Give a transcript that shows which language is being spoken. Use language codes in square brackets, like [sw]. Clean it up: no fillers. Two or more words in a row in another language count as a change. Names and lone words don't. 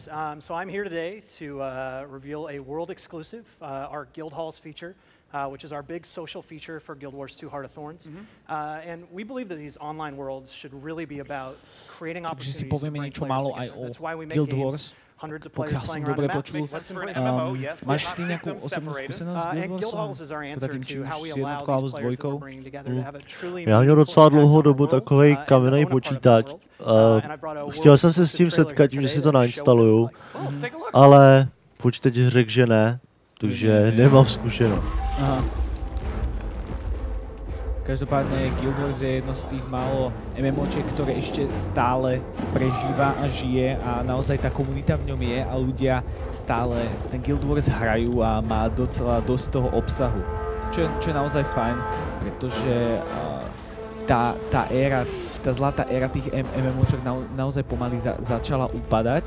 [en] So I'm here today to reveal a world exclusive, our Guild Halls feature. Which is our big social feature for Guild Wars 2 Heart of Thorns. And we believe that these online worlds should really be about creating opportunities to bring players together. That's why we make games. Hundreds of players playing around a map. [sk] Máš ty nejakú osobnú skúsenosť s Guild Warsom? Takým či už s jednotkou alebo s dvojkou? [cs] Já měl docela dlouhou dobu takovej kamenný počítač. Chtěl jsem se s tím setkat tím, že si to nainstaluju, ale počítač řekl, že ne. Takže nemám zkušenost. Aha. [sk] Každopádne Guild Wars je jedno z tých málo MMOčiek, ktoré ešte stále prežíva a žije a naozaj tá komunita v ňom je a ľudia stále ten Guild Wars hrajú a má docela dosť toho obsahu. Čo je naozaj fajn, pretože tá zlatá éra tých MMOčiek naozaj pomaly začala upadať.